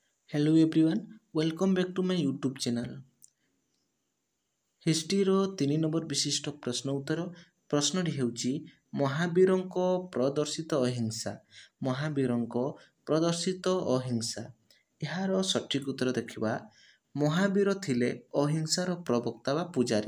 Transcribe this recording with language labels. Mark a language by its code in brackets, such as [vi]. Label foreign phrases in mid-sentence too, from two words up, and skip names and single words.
[en] Hello everyone, welcome back to my YouTube channel. [or] ହିଷ୍ଟ୍ରିର 3 ନମ୍ବର ବିଶିଷ୍ଟ ପ୍ରଶ୍ନ ଉତ୍ତର। ପ୍ରଶ୍ନଟି ହେଉଛି ମହାବୀରଙ୍କ ପ୍ରଦର୍ଶିତ ଅହିଂସା। ମହାବୀରଙ୍କ ପ୍ରଦର୍ଶିତ ଅହିଂସା। ଏହାର ସଠିକ୍ ଉତ୍ତର ଦେଖିବା। ମହାବୀର ଥିଲେ ଅହିଂସାର ପ୍ରବକ୍ତା ବା ପୂଜାରୀ।